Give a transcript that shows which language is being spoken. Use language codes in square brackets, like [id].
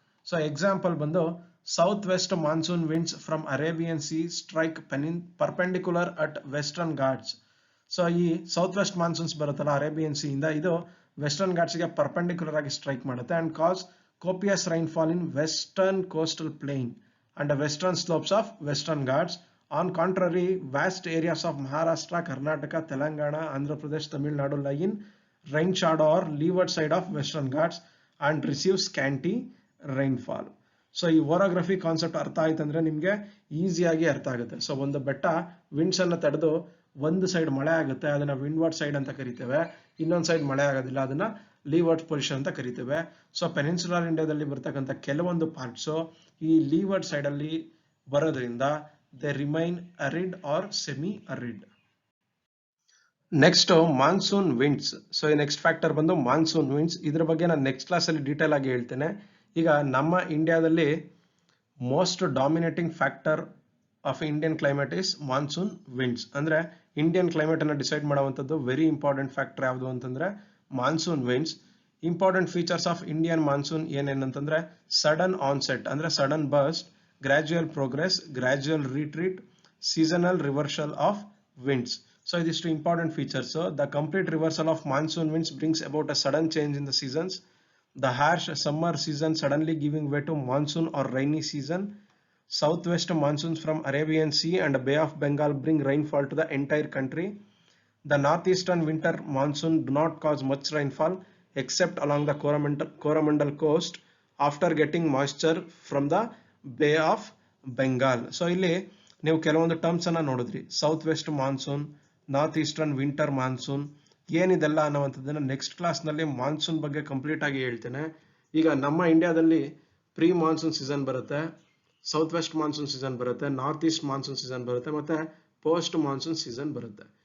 [en] So example ಬಂದು south west monsoon winds from Arabian sea strike perpendicular at Western Ghats. [kn] So ಈ south West monsoons ಬರುತ್ತಲ್ಲ Arabian C ಇಂದ, ಇದು western Ghats ಗೆ perpendicular ಆಗಿ ಸ್ಟ್ರೈಕ್ ಮಾಡುತ್ತೆ and cos [en] copious rainfall in western coastal plain and the western slopes of western ghats. On contrary, vast areas of Maharashtra, Karnataka, Telangana, Andhra Pradesh, Tamil Nadu lie in rain shadow or leeward side of western ghats and receive scanty rainfall. [kn] So ಈ ಓರೋಗ್ರಫಿ concept ಅರ್ಥ ಆಯ್ತು ಅಂದ್ರೆ ನಿಮ್ಗೆ ಈಸಿಯಾಗಿ ಅರ್ಥ ಆಗುತ್ತೆ. So ಒಂದು ಬೆಟ್ಟ ವಿಂಡ್ಸ್ ಅನ್ನ ತಡೆದು ಒಂದು ಸೈಡ್ ಮಳೆ ಆಗುತ್ತೆ, ಅದನ್ನ ವಿಂಡ್ವರ್ಡ್ ಸೈಡ್ ಅಂತ ಕರಿತೇವೆ. ಇನ್ನೊಂದು ಸೈಡ್ ಮಳೆ ಆಗೋದಿಲ್ಲ, ಅದನ್ನ ಲೀವರ್ಡ್ ಪೊಸಿಷನ್ ಅಂತ ಕರಿತೇವೆ. ಸೊ ಪೆನಿನ್ಸುಲರ್ ಇಂಡಿಯಾದಲ್ಲಿ ಬರ್ತಕ್ಕಂಥ ಕೆಲವೊಂದು ಪಾರ್ಟ್ಸ್ ಈ ಲೀವರ್ಡ್ ಸೈಡ್ ಅಲ್ಲಿ ಬರೋದ್ರಿಂದ [en] They remain arid or semi arid. [kn] Next monsoon winds. So ಈ ನೆಕ್ಸ್ಟ್ ಫ್ಯಾಕ್ಟರ್ ಬಂದು ಮಾನ್ಸೂನ್ ವಿಂಡ್ಸ್. ಇದ್ರ ಬಗ್ಗೆ ನಾನು ನೆಕ್ಸ್ಟ್ ಕ್ಲಾಸ್ ಅಲ್ಲಿ ಡೀಟೇಲ್ ಆಗಿ ಹೇಳ್ತೇನೆ. ಈಗ ನಮ್ಮ ಇಂಡಿಯಾದಲ್ಲಿ [en] Most dominating factor of Indian climate is monsoon winds. [kn] ಅಂದ್ರೆ ಇಂಡಿಯನ್ ಕ್ಲೈಮೇಟ್ ಅನ್ನ ಡಿಸೈಡ್ ಮಾಡುವಂತದ್ದು ವೆರಿ ಇಂಪಾರ್ಟೆಂಟ್ ಫ್ಯಾಕ್ಟರ್ ಯಾವುದು ಅಂತಂದ್ರೆ monsoon winds. Important features of Indian monsoon ಏನೇನಂತಂದ್ರೆ sudden onset ಅಂದ್ರೆ sudden burst, gradual progress, gradual retreat, seasonal reversal of winds. So ಇದಿಷ್ಟು important features. The complete reversal of monsoon winds [en] brings about a sudden change in the seasons. The harsh summer season suddenly giving way to monsoon or rainy season. Southwest monsoons from Arabian Sea and Bay of Bengal bring rainfall to the entire country. The northeastern winter monsoon do not cause much rainfall except along the Coromandel coast after getting moisture from the Bay of Bengal. [kn] So ಇಲ್ಲಿ ನೀವು ಕೆಲವೊಂದು terms ಅನ್ನ ನೋಡಿದ್ರಿ, south West monsoon, north eastern winter monsoon, ಏನಿದೆಲ್ಲ ಅನ್ನುವಂಥದ್ದನ್ನ next class ನಲ್ಲಿ monsoon ಬಗ್ಗೆ complete ಆಗಿ ಹೇಳ್ತೇನೆ. ಈಗ ನಮ್ಮ ಇಂಡಿಯಾದಲ್ಲಿ ಪ್ರೀ ಮಾನ್ಸೂನ್ ಸೀಸನ್ ಬರುತ್ತೆ, ಸೌತ್ ವೆಸ್ಟ್ ಮಾನ್ಸೂನ್ ಸೀಸನ್ ಬರುತ್ತೆ, ನಾರ್ತ್ ಈಸ್ಟ್ ಮಾನ್ಸೂನ್ ಸೀಸನ್ ಬರುತ್ತೆ, ಮತ್ತೆ ಪೋಸ್ಟ್ ಮಾನ್ಸೂನ್ ಸೀಸನ್ ಬರುತ್ತೆ.